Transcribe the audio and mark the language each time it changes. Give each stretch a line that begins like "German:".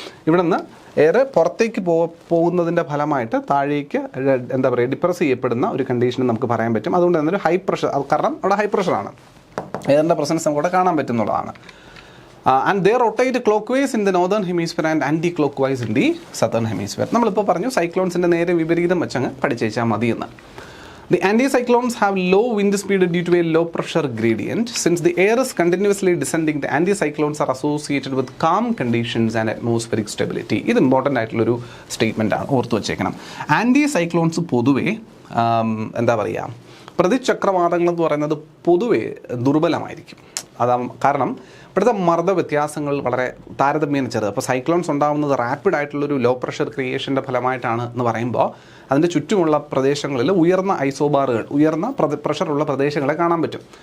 Malayalam: ഇവിടെ നിന്ന് എയർ പുറത്തേക്ക് പോകുന്നതിൻ്റെ ഫലമായിട്ട് താഴേക്ക് എന്താ പറയുക ഡിപ്രസ് ചെയ്യപ്പെടുന്ന ഒരു കണ്ടീഷൻ നമുക്ക് പറയാൻ പറ്റും. അതുകൊണ്ട് തന്നെ ഒരു ഹൈ പ്രഷർ, കാരണം അവിടെ ഹൈ പ്രഷറാണ്, എയറിൻ്റെ പ്രസൻസ് നമുക്ക് കാണാൻ പറ്റുന്നതാണ്.
English: And they rotate clock vice in the northern hemisphere and anti clock vice in the southern hemisphere.
Malayalam: നമ്മളിപ്പോൾ പറഞ്ഞു സൈക്ലോൺസിൻ്റെ നേരെ വിപരീതം വെച്ചങ്ങ് പഠിച്ചേച്ചാൽ മതിയെന്ന്.
English: The anticyclones have low wind speed due to a low pressure gradient. Since the air is continuously descending, the anticyclones are associated with calm conditions and atmospheric stability.
Malayalam: ഇത് important ആയിട്ടുള്ളൊരു statement ആണ്, ഓർത്ത് വെച്ചേക്കണം. ആൻറ്റി പൊതുവേ എന്താ പറയുക, പ്രതിചക്രവാതങ്ങൾ എന്ന് പറയുന്നത് പൊതുവേ ദുർബലമായിരിക്കും. കാരണം ഇവിടുത്തെ മർദ്ദ വ്യത്യാസങ്ങൾ വളരെ താരതമ്യേന ചെറുത്. അപ്പോൾ സൈക്ലോൺസ് ഉണ്ടാകുന്നത് റാപ്പിഡ് ആയിട്ടുള്ളൊരു ലോ പ്രഷർ ക്രിയേഷൻ്റെ ഫലമായിട്ടാണ് എന്ന് പറയുമ്പോൾ അതിൻ്റെ ചുറ്റുമുള്ള പ്രദേശങ്ങളിൽ ഉയർന്ന ഐസോബാറുകൾ, ഉയർന്ന പ്രഷറുള്ള പ്രദേശങ്ങളെ കാണാൻ പറ്റും.